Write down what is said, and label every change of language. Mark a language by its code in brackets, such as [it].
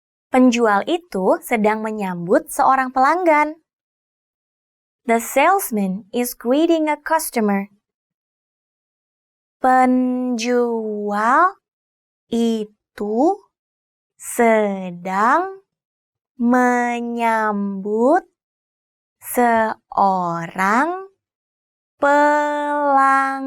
[id] Penjual itu sedang menyambut seorang pelanggan. [en] The salesman is greeting a customer. [id] Penjual itu sedang menyambut seorang pelanggan.